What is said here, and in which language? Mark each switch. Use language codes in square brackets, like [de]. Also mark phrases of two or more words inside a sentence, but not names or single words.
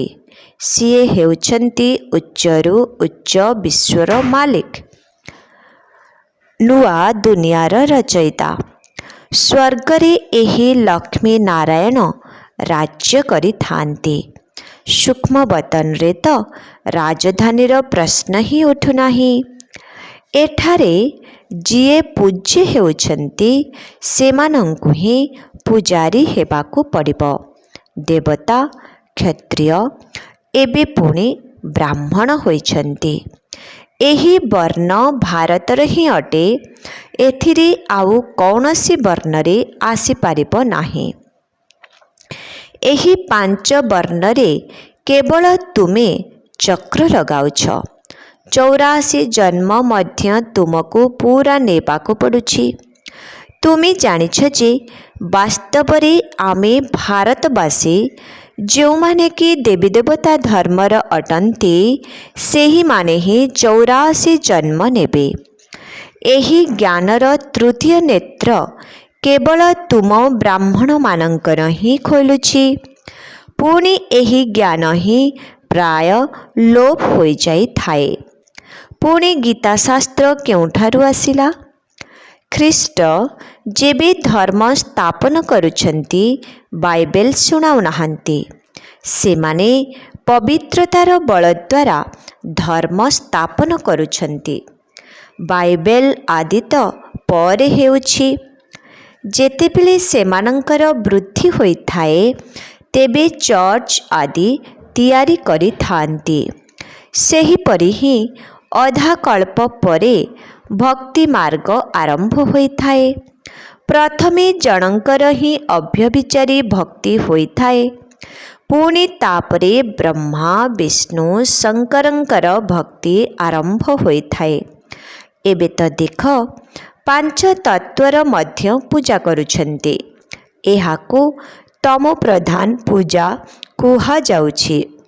[or] ସିଏ ହେଉଛନ୍ତି ଉଚ୍ଚରୁ ଉଚ୍ଚ ବିଶ୍ୱର ମାଲିକ, ନୂଆ ଦୁନିଆର ରଚୟିତା। ସ୍ୱର୍ଗରେ ଏହି ଲକ୍ଷ୍ମୀ ନାରାୟଣ ରାଜ୍ୟ କରି ଥାଆନ୍ତି। ସୂକ୍ଷ୍ମ ବତନ ରେ ତ ରାଜଧାନୀର ପ୍ରଶ୍ନ ହିଁ ଉଠୁ ନାହିଁ। ଏଠାରେ ଯିଏ ପୂଜ୍ୟ ହେଉଛନ୍ତି ସେମାନଙ୍କୁ ହିଁ ପୂଜାରୀ ହେବାକୁ ପଡ଼ିବ। ଦେବତା କ୍ଷତ୍ରିୟ ଏବେ ପୁଣି ବ୍ରାହ୍ମଣ ହୋଇଛନ୍ତି। ଏହି ବର୍ଣ୍ଣ ଭାରତର ହିଁ ଅଟେ। ଏଥିରେ ଆଉ କୌଣସି ବର୍ଣ୍ଣରେ ଆସି ପାରିବ ନାହିଁ। ଏହି ପାଞ୍ଚ ବର୍ଣ୍ଣରେ କେବଳ ତୁମେ ଚକ୍ର ଲଗାଉଛ। 84 ଜନ୍ମ ମଧ୍ୟ ତୁମକୁ ପୂରା ନେବାକୁ ପଡ଼ୁଛି। ତୁମେ ଜାଣିଛ ଯେ ବାସ୍ତବରେ ଆମେ ଭାରତବାସୀ ଯୋ ମାନେ କି ଦେବୀ ଦେବତା ଧର୍ମର ଅଟନ୍ତି ସେହି ମାନେ ହିଁ 84 ଜନ୍ମ ନେବେ। ଏହି ଜ୍ଞାନର ତୃତୀୟ ନେତ୍ର କେବଳ ତୁମ ବ୍ରାହ୍ମଣ ମାନଙ୍କର ହିଁ ଖୋଲୁଛି। ପୁଣି ଏହି ଜ୍ଞାନ ହିଁ ପ୍ରାୟ ଲୋପ ହୋଇ ଯାଇ ଥାଏ। ପୁଣି ଗୀତା ଶାସ୍ତ୍ର କେଉଁଠାରୁ ଆସିଲା? ଖ୍ରୀଷ୍ଟ ଯେବେ ଧର୍ମ ସ୍ଥାପନ କରୁଛନ୍ତି ବାଇବେଲ ଶୁଣାଉ ନାହାନ୍ତି। ସେମାନେ ପବିତ୍ରତାର ବଳ ଦ୍ୱାରା ଧର୍ମ ସ୍ଥାପନ କରୁଛନ୍ତି। ବାଇବେଲ ଆଦି ତ ପରେ ହେଉଛି। ଯେତେବେଳେ ସେମାନଙ୍କର ବୃଦ୍ଧି ହୋଇ ଥାଏ ତେବେ ଚର୍ଚ୍ଚ ଆଦି ତିଆରି କରି ଥାଆନ୍ତି। ସେହି ପରି ହିଁ ଅଧା କଳ୍ପ ପରେ ଭକ୍ତି ମାର୍ଗ ଆରମ୍ଭ ହୋଇ ଥାଏ। ପ୍ରଥମେ ଜଣଙ୍କର ହିଁ ଅବ୍ୟଭିଚାରୀ ଭକ୍ତି ହୋଇ ଥାଏ। ପୁଣି ତାପରେ ବ୍ରହ୍ମା ବିଷ୍ଣୁ ଶଙ୍କରଙ୍କର ଭକ୍ତି ଆରମ୍ଭ ହୋଇ ଥାଏ। ଏବେ ତ ଦେଖ ପାଞ୍ଚ ତତ୍ତ୍ୱର ମଧ୍ୟ ପୂଜା କରୁଛନ୍ତି। ଏହାକୁ ତମୋ ପ୍ରଧାନ ପୂଜା କୁହା ଯାଉଛି।